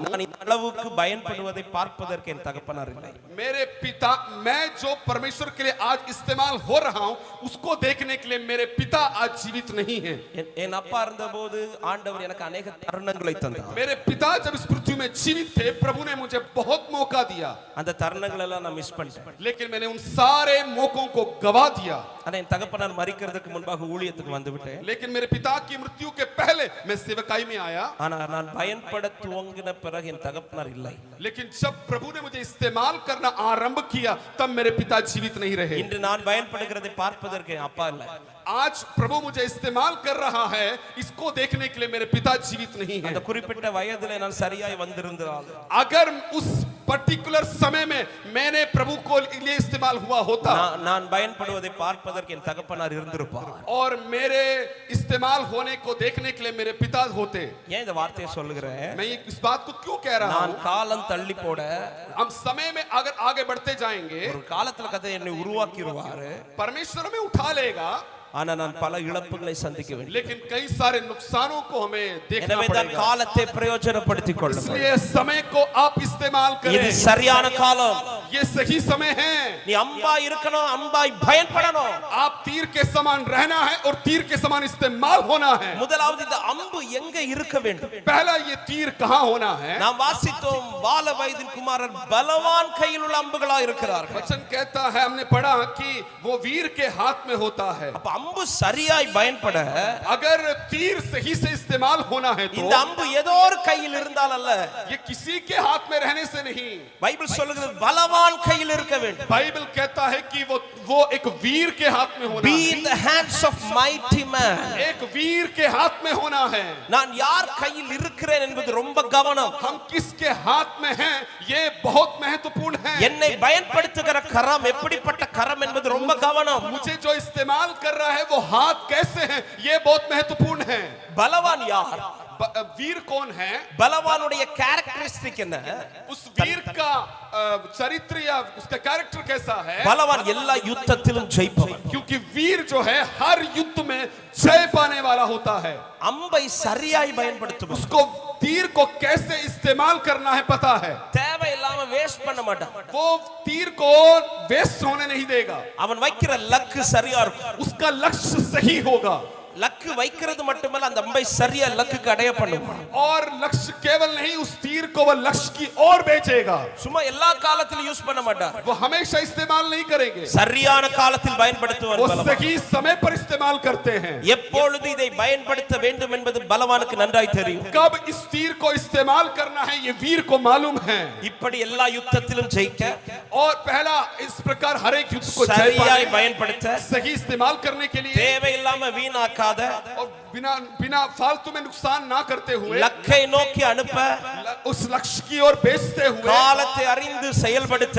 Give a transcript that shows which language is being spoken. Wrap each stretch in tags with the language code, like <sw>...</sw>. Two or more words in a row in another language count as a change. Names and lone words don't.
<ta>நான் இந்த அளவுக்கு பயன்படுவதை பார்ப்பதற்கு என் தகப்பனார் இல்லை.</ta> <hi>मेरे पिता, मैं जो परमेश्वर के लिए आज इस्तेमाल हो रहा हूँ उसको देखने के लिए मेरे पिता आज जीवित नहीं है.</hi> <ta>என் அப்பா இருந்தபோது ஆண்டவர் எனக்கு अनेक தருணங்களை தந்தார்.</ta> <hi>मेरे पिता जब इस पृथ्वी में जीवित थे, प्रभु ने मुझे बहुत मौका दिया,</hi> <ta>அந்த தருணங்கள் எல்லாம் நான் மிஸ் பண்ணிட்டேன்.</ta> <hi>लेकिन मैंने उन सारे मौकों को गवा दिया.</hi> <ta>ஆனா என் தகப்பனார் மரிக்கிறதுக்கு முன்பாக ஊழியத்துக்கு வந்து விட்டேன்.</ta> <hi>लेकिन मेरे पिता की मृत्यु के पहले मैं सेवकाई में आया.</hi> <ta>ஆனா நான் பயன்பட துவங்கின பிறகு என் தகப்பனார் இல்லை.</ta> <hi>लेकिन जब प्रभु ने मुझे इस्तेमाल करना आरंभ किया तब मेरे पिता जीवित नहीं रहे.</hi> <ta>இன்று நான் பயன்படுகிறதை பார்ப்பதற்கு என் அப்பா இல்லை.</ta> <hi>आज प्रभु मुझे इस्तेमाल कर रहा है, इसको देखने के लिए मेरे पिता जीवित नहीं है.</hi> <ta>அந்த குறிப்பிட்ட வயதிலே நான் சரியாய் வந்திருந்தால்,</ta> <hi>अगर उस पर्टिकुलर समय में मैंने प्रभु को लिए इस्तेमाल हुआ होता,</hi> <ta>நான் பயன்படுவதை பார்ப்பதற்கு என் தகப்பனார் இருந்திருப்பார்.</ta> <hi>और मेरे इस्तेमाल होने को देखने के लिए मेरे पिता होते.</hi> <ta>ஏன் இந்த வார்த்தையை சொல்லுகிறேன்?</ta> <hi>मैं इस बात को क्यों कह रहा</hi> <ta>நான்</ta> <hi>हूँ?</hi> <ta>காலம் தள்ளி போட</ta> <hi>हम समय में अगर आगे बढ़ते जाएंगे,</hi> <ta>ஒரு காலத்துல கதை என்னை உருவாக்கிடுவாரு.</ta> <hi>परमेश्वर हमें उठा लेगा,</hi> <ta>ஆனா நான் பல இழப்புகளை சந்திக்க வேண்டும்.</ta> <hi>लेकिन कई सारे नुकसानों को हमें देखना</hi> <ta>எனவே தான்</ta> <hi>पड़ेगा.</hi> <ta>காலத்தை பிரயோஜனப்படுத்திக் கொள்ளுங்கள்.</ta> <hi>इसलिए समय को आप इस्तेमाल</hi> <ta>இது</ta> <hi>करें.</hi> <ta>சரியான காலம்.</ta> <hi>ये सही समय है.</hi> <ta>நீ அம்பா இருக்கணும், அம்பாய் பயன்படணும்.</ta> <hi>आप तीर के समान रहना है और तीर के समान इस्तेमाल होना है.</hi> <ta>முதலாவது இந்த அம்பு எங்க இருக்க வேண்டும்?</ta> <hi>पहला ये तीर कहाँ होना है?</hi> <ta>நாம் வாசித்தோம், பால வயதின் குமாரர் பலவான் கையில் உள்ள அம்புகளா இருக்கிறார்கள்.</ta> <hi>वचन कहता है, हमने पढ़ा कि वो वीर के हाथ में होता है.</hi> <ta>அப்ப அம்பு சரியாய் பயன்பட</ta> <hi>अगर तीर सही से इस्तेमाल होना है तो</hi> <ta>இந்த அம்பு ஏதோ ஒரு கையில் இருந்தால் அல்ல,</ta> <hi>ये किसी के हाथ में रहने से नहीं,</hi> <ta>பைபிள் சொல்லுகிறது பலவான் பலவான் கையில் இருக்க வேண்டும்.</ta> <hi>बाइबल कहता है कि वो एक वीर के हाथ में होना Be है.</hi> <en>in the hands of mighty man.</en> <hi>एक वीर के हाथ में होना है.</hi> <ta>நான் யார் கையில் இருக்கிறேன் என்பது ரொம்ப கவனம்.</ta> <hi>हम किसके हाथ में हैं ये बहुत महत्वपूर्ण है.</hi> <ta>என்னை பயன்படுத்துகிற கரம் எப்படிப்பட்ட கரம் என்பது ரொம்ப கவனம்.</ta> <hi>मुझे जो इस्तेमाल कर रहा है वो हाथ कैसे हैं ये बहुत महत्वपूर्ण है.</hi> <ta>பலவான் யார்?</ta> <hi>वीर कौन है?</hi> <ta>பலவானுடைய கேரக்டரிஸ்டிக் என்ன?</ta> <hi>उस वीर का चरित्र या उसका कैरेक्टर कैसा है?</hi> <ta>பலவான் எல்லா யுத்தத்திலும் ஜெயிப்பவன்.</ta> <hi>क्योंकि वीर जो है हर युद्ध में जय पाने वाला होता है.</hi> <ta>அம்பை சரியாய் பயன்படுத்துவான்.</ta> <hi>उसको तीर को कैसे इस्तेमाल करना है पता है.</hi> <ta>தேவையில்லாம வேஸ்ட் பண்ண மாட்டான்.</ta> <hi>वो तीर को वेस्ट होने नहीं देगा.</hi> <ta>அவன் வைக்கிற லக்கு சரியா இருக்கும்.</ta> <hi>उसका लक्ष्य सही होगा.</hi> <ta>லக்கு வைக்கிறது மட்டுமல்ல அந்த அம்பை சரியா லக்குக்கு அடைய பண்ணுவான்.</ta> <hi>और लक्ष्य केवल नहीं उस तीर को वह लक्ष्य की ओर भेजेगा.</hi> <ta>சும்மா எல்லா காலத்திலும் யூஸ் பண்ண மாட்டான்.</ta> <hi>वो हमेशा इस्तेमाल नहीं करेंगे.</hi> <ta>சரியான காலத்தில் பயன்படுத்துவான்</ta> <hi>वो</hi> <ta>பலவான்.</ta> <hi>सही समय पर इस्तेमाल करते हैं.</hi> <ta>எப்பொழுது இதை பயன்படுத்த வேண்டும் என்பது பலவானுக்கு நன்றாய் தெரியும்.</ta> <hi>कब इस तीर को इस्तेमाल करना है ये वीर को मालूम है.</hi> <ta>இப்படி எல்லா யுத்தத்திலும் ஜெயிக்க</ta> <hi>और पहला इस प्रकार हर एक युद्ध को जय</hi> <ta>சரியாய்</ta> <hi>पाने</hi> <ta>பயன்படுத்த</ta> <hi>सही इस्तेमाल करने के लिए</hi> <ta>தேவையில்லாம வீணாக்காத</ta> <hi>और बिना फालतू में नुकसान ना करते हुए</hi> <ta>லக்கை நோக்கி அனுப்ப</ta> <hi>उस लक्ष्य की ओर भेजते हुए</hi> <ta>காலத்தை அறிந்து செயல்படுத்த</ta>